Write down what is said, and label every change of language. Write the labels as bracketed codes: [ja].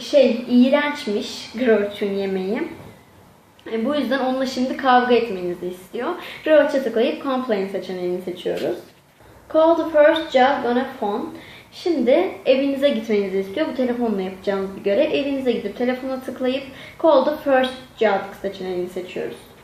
[tr] İğrençmiş Grouch'un yemeği. Bu yüzden onunla şimdi kavga etmenizi istiyor. Grouch'a tıklayıp Complain seçeneğini seçiyoruz. [en] Call the first job on a phone. [tr] Şimdi evinize gitmenizi istiyor. Bu telefonla yapacağımız bir görev. Evinize gidip telefona tıklayıp [en] Call the first job [tr] seçeneğini seçiyoruz.